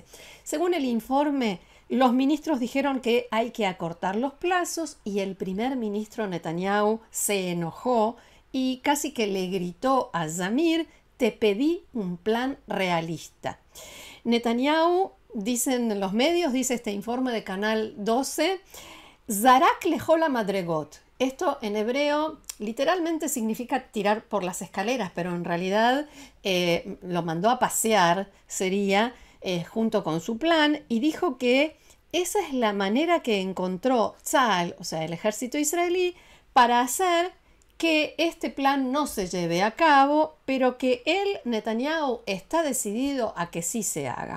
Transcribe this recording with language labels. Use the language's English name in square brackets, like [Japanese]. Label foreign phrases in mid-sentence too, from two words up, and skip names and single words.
[Spanish] Según el informe, los ministros dijeron que hay que acortar los plazos, y el primer ministro Netanyahu se enojó y casi que le gritó a Zamir: te pedí un plan realista. Netanyahu, dicen los medios, dice este informe de Canal 12, [Hebrew] זרק לכל מדרגות. [Spanish] Esto en hebreo literalmente significa tirar por las escaleras, pero en realidad lo mandó a pasear, sería, junto con su plan, y dijo que esa es la manera que encontró Tzahal, o sea, el ejército israelí, para hacer que este plan no se lleve a cabo, pero que él, Netanyahu, está decidido a que sí se haga.